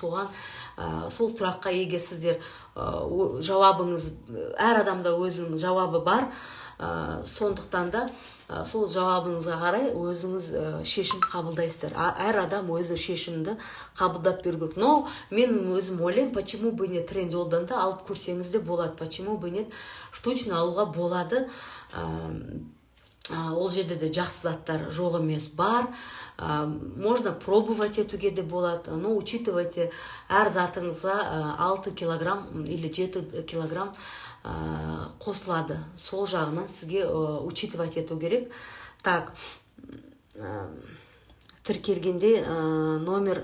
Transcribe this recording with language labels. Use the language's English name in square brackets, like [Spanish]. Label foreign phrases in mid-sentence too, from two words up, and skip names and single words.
[Kazakh] Соған сол сұраққа егер сіздер жауабыңыз, әр адамда өзінің жауабы бар, сондықтан да сол жауабыңызға қарай өзіңіз шешім қабылдайсыздар. Әр адам өзі шешімді қабылдап беру керек. Но мен өзім ойлаймын, [Russian] почему бы нет, [Kazakh] трендиолдан да алып көрсеңіз де болады, [Russian] почему бы нет, [Kazakh] штучно алуға болады. ол жерде де жақсы заттар жоқ емес, бар. [Russian] Можно пробовать [Kazakh] етуге де болады, [Russian] но учитывайте, [Kazakh] әр затыңызға [Russian] 6 килограмм или 7 килограмм қосылады. [Kazakh] Сол жағынан сізге учитывать ету керек. Так, тіркелгенде номер.